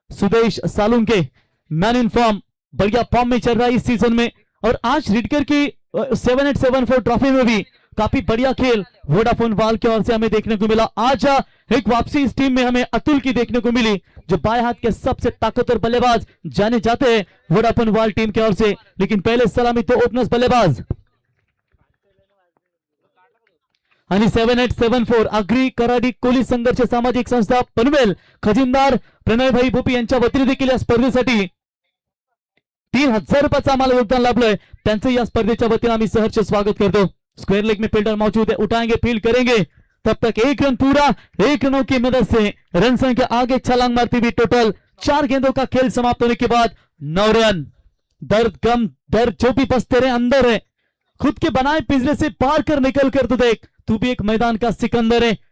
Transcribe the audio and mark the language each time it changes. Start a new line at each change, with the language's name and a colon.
Hindi: Sudesh Salunke man in form बढ़िया form में चल रहा है इस सीजन में. और आज रिडकर की 7874 ट्रॉफी में भी काफी बढ़िया खेल वोडाफोन वाल की ओर से हमें देखने को मिला। आज एक वापसी इस टीम में हमें अतुल की देखने को मिली, जो बाएं हाथ के सबसे ताकतवर बल्लेबाज जाने जाते हैं वोडाफोन वाल टीम की ओर से। लेकिन पहले सलामी तो ओपनर्स बल्लेबाज
Marathi: आणि 7874 आगरी कराडी कोली संघर्ष सामाजिक संस्था पनवेल खजिनदार प्रणयभाई भोपी यांच्या वतीने देखील या स्पर्धेसाठी 3000 रुपयाचं आम्हाला योगदान लाभलंय, त्यांचं या स्पर्धेच्या वतीने आम्ही सहर्ष स्वागत करतो।
Hindi: स्क्वायर लेग में फील्डर मौजूद है, उठाएंगे फील्ड करेंगे, तब तक 1 रन पूरा 1 रनों की मदद से रन संख्या आगे छलांग मारती हुई टोटल 4 गेंदों का खेल समाप्त होने के बाद 9 रन। दर्द गम दर्द जो भी बस तेरे अंदर है, खुद के बनाए पिंजरे से पार कर निकल कर तो देख, तू भी एक मैदान का सिकंदर है।